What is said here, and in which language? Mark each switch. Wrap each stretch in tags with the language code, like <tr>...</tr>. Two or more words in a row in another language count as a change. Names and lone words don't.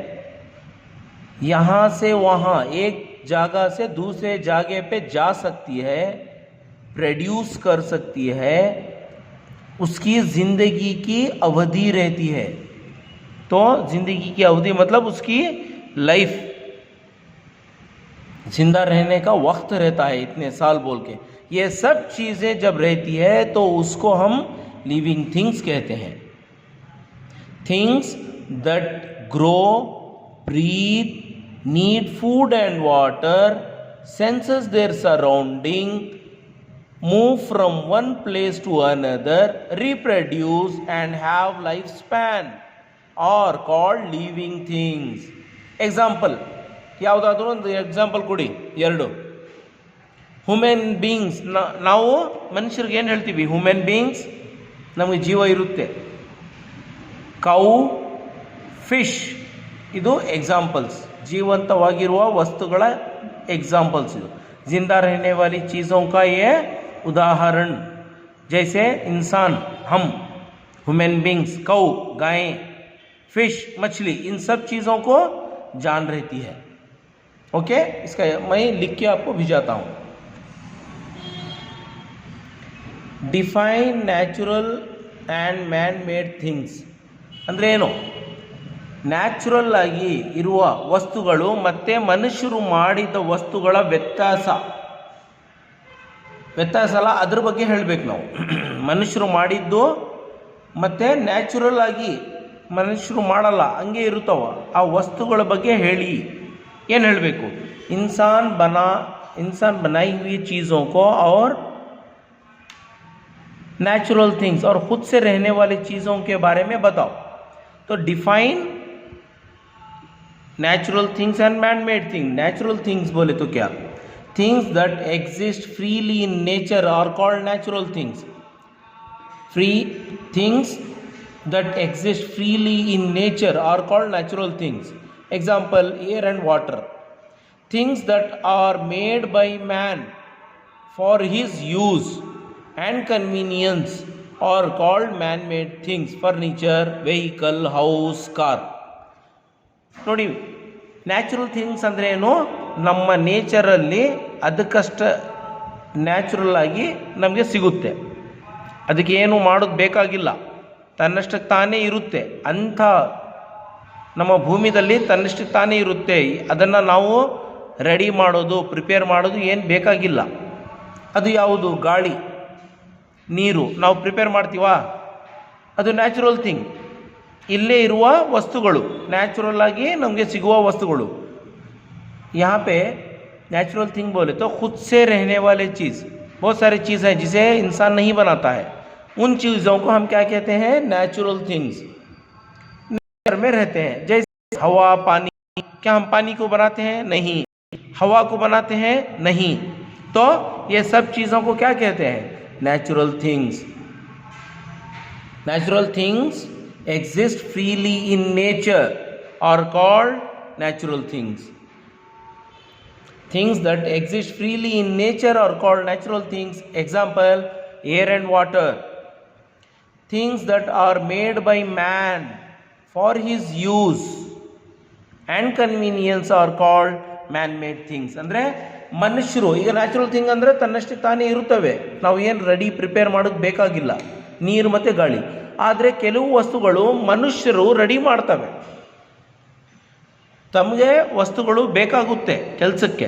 <hi>यहाँ से वहाँ एक जगह से दूसरे जगह पे जा सकती है, प्रोड्यूस कर सकती है, उसकी ज़िंदगी की अवधि रहती है. तो ज़िंदगी की अवधि मतलब उसकी लाइफ, जिंदा रहने का वक्त रहता है, इतने साल बोल के. ये सब चीज़ें जब रहती है तो उसको हम</hi> <en>living things</en> <hi>कहते हैं.</hi> <en>things that grow, breathe, need food and water, sense their surrounding, move from one place to another, reproduce and have life span are called living things.</en> <kn>एग्जाम्पल ಯಾವುದಾದ್ರೂ ಒಂದು ಎಕ್ಸಾಂಪಲ್ ಕೊಡಿ, ಎರಡು.</kn> <en>human beings,</en> <kn>ನಾವು ಮನುಷ್ಯರಿಗೆ ಏನು ಹೇಳ್ತೀವಿ?</kn> <en>human beings,</en> <kn>ನಮಗೆ ಜೀವ ಇರುತ್ತೆ.</kn> <en>cow, fish,</en> <kn>ಇದು ಎಕ್ಸಾಂಪಲ್ಸ್, ಜೀವಂತವಾಗಿರುವ ವಸ್ತುಗಳ ಎಕ್ಸಾಂಪಲ್ಸ್.</kn> <hi>ಇದು जिंदा रहने वाली चीज़ों का ये उदाहरण. जैसे इंसान, हम,</hi> <en>human beings,</en> <hi>कौ, गाय, फिश, मछली, इन सब चीज़ों को जान रहती है. ओके, इसका मैं लिख के आपको भिजाता हूँ.</hi> <en>define natural and man made things</en> <kn>ಅಂದರೆ ಏನು? ನ್ಯಾಚುರಲ್ ಆಗಿ ಇರುವ ವಸ್ತುಗಳು ಮತ್ತು ಮನುಷ್ಯರು ಮಾಡಿದ ವಸ್ತುಗಳ ವ್ಯತ್ಯಾಸ ಅಲ್ಲ, ಅದ್ರ ಬಗ್ಗೆ ಹೇಳಬೇಕು ನಾವು. ಮನುಷ್ಯರು ಮಾಡಿದ್ದು ಮತ್ತು ನ್ಯಾಚುರಲ್ ಆಗಿ ಮನುಷ್ಯರು ಮಾಡಲ್ಲ, ಹಂಗೆ ಇರುತ್ತವ ಆ ವಸ್ತುಗಳ ಬಗ್ಗೆ ಹೇಳಿ. ಏನು ಹೇಳಬೇಕು?</kn> <hi>इंसान बनाई हुई चीज़ों को और</hi> <en>natural things</en> <hi>और खुद से रहने वाली चीज़ों के बारे में बताओ.</hi> <en>तो define natural things and man made thing. natural things</en> <hi>बोले तो क्या?</hi> <en>things that exist freely in nature are called natural things. free things that exist freely in nature are called natural things. example, air and water. Things that are made by man for his use and convenience are called man-made things. Furniture, vehicle, house, car.</en> <kn>ನೋಡಿ,</kn> <en>natural things</en> <kn>ಅಂದರೆ ಏನು? ನಮ್ಮ ನೇಚರಲ್ಲಿ ಅದಕ್ಕಷ್ಟ ನ್ಯಾಚುರಲ್ ಆಗಿ ನಮಗೆ ಸಿಗುತ್ತೆ. ಅದಕ್ಕೆ ಏನು ಮಾಡೋದು ಬೇಕಾಗಿಲ್ಲ, ತನ್ನಷ್ಟಕ್ಕೆ ತಾನೇ ಇರುತ್ತೆ. ಅಂಥ ನಮ್ಮ ಭೂಮಿದಲ್ಲಿ ತನ್ನಷ್ಟಕ್ಕೆ ತಾನೇ ಇರುತ್ತೆ. ಅದನ್ನು ನಾವು ರೆಡಿ ಮಾಡೋದು, ಪ್ರಿಪೇರ್ ಮಾಡೋದು ಏನು ಬೇಕಾಗಿಲ್ಲ. ಅದು ಯಾವುದು? ಗಾಳಿ, ನೀರು. ನಾವು ಪ್ರಿಪೇರ್ ಮಾಡ್ತೀವಾ? ಅದು</kn> <en>natural thing,</en> <kn>ಇಲ್ಲೇ ಇರುವ ವಸ್ತುಗಳು, ನ್ಯಾಚುರಲ್ ಆಗಿ ನಮಗೆ ಸಿಗುವ ವಸ್ತುಗಳು.</kn> <hi>यहाँ पे</hi> <en>natural thing</en> <hi>बोले तो खुद से रहने वाले चीज़, बहुत सारी चीज़ है जिसे इंसान नहीं बनाता है. उन चीज़ों को हम क्या कहते हैं?</hi> <en>natural things.</en> <hi>नेचर में रहते हैं. जैसे हवा, पानी. क्या हम पानी को बनाते हैं? नहीं. हवा को बनाते हैं? नहीं. तो ये सब चीज़ों को क्या कहते हैं?</hi> <en>natural things. natural things exist freely in nature are called natural things. Things that exist freely in nature are called natural things. Example, air and water. Things that are made by man for his use and convenience are called man-made things.</en> <kn>ಅಂದರೆ ಮನುಷ್ಯರು, ಈಗ</kn> <en>natural thing</en> <kn>ಅಂದರೆ ತನ್ನಷ್ಟಕ್ಕೆ ತಾನೇ ಇರುತ್ತವೆ, ನಾವು ಏನು</kn> <en>ready prepare</en> <kn>ಮಾಡೋದು ಬೇಕಾಗಿಲ್ಲ, ನೀರು ಮತ್ತು ಗಾಳಿ. ಆದರೆ ಕೆಲವು ವಸ್ತುಗಳು ಮನುಷ್ಯರು ರೆಡಿ ಮಾಡ್ತವೆ. ತಮಗೆ ವಸ್ತುಗಳು ಬೇಕಾಗುತ್ತೆ ಕೆಲಸಕ್ಕೆ.</kn>